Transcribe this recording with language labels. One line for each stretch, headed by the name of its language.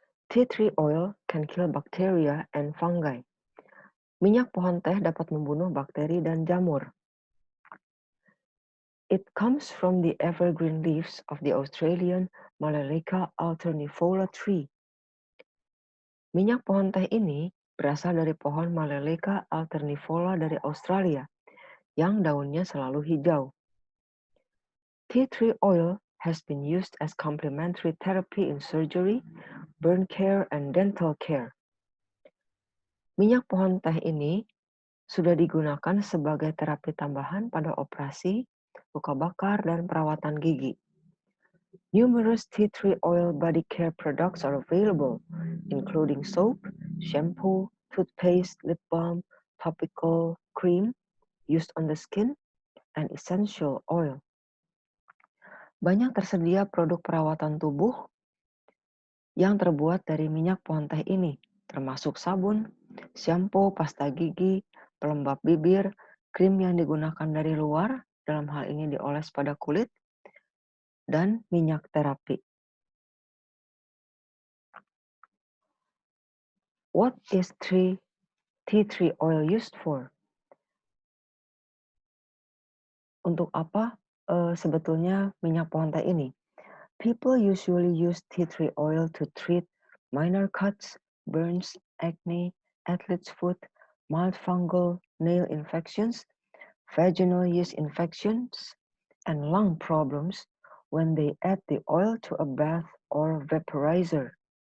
English: Tea tree oil can kill bacteria and fungi.
Indonesian: Minyak pohon teh dapat membunuh bakteri dan jamur.
English: It comes from the evergreen leaves of the Australian Malelacca alternifolia tree.
Indonesian: Minyak pohon teh ini berasal dari pohon Malelacca alternifolia dari Australia, yang daunnya selalu hijau.
English: Tea tree oil has been used as complementary therapy in surgery, burn care, and dental care.
Indonesian: Minyak pohon teh ini sudah digunakan sebagai terapi tambahan pada operasi, luka bakar, dan perawatan gigi.
English: Numerous tea tree oil body care products are available, including soap, shampoo, toothpaste, lip balm, topical cream used on the skin, and essential oil.
Indonesian: Banyak tersedia produk perawatan tubuh yang terbuat dari minyak pohon teh ini, termasuk sabun, shampoo, pasta gigi, pelembab bibir, krim yang digunakan dari luar, dalam hal ini dioles pada kulit, dan minyak terapi.
English: What is tea tree oil used for?
Indonesian: Untuk apa sebetulnya minyak pohon teh ini?
English: People usually use tea tree oil to treat minor cuts, burns, acne, athlete's foot, mild fungal nail infections, vaginal yeast infections, and lung problems when they add the oil to a bath or vaporizer.